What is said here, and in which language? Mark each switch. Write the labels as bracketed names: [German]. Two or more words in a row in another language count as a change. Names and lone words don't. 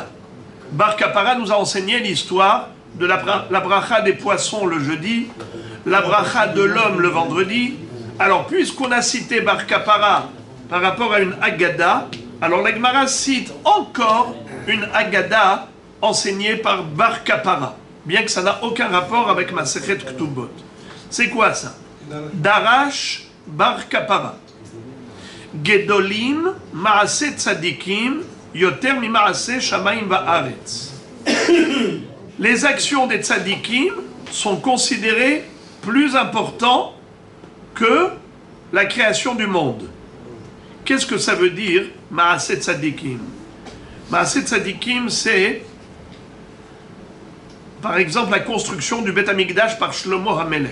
[French] Bar Kapara nous a enseigné l'histoire de la bracha des poissons le jeudi, la bracha de l'homme le vendredi. Alors, puisqu'on a cité Bar Kapara par rapport à une Agada, alors la Gemara cite encore une Agada enseignée par Bar Kapara, bien que ça n'a aucun rapport avec Masechet Ketubot. C'est quoi ça? [Hebrew] Darash Bar Kapara. גדולים מעשה צדיקים יותר ממעשה שמים וארץ. [French] Les actions des tzadikim sont considérées plus importantes que la création du monde. Qu'est-ce que ça veut dire, [Hebrew] מעשה צדיקים? מעשה צדיקים, [French] c'est, par exemple, la construction du [Hebrew] בית המקדש [French] par Shlomo HaMelech.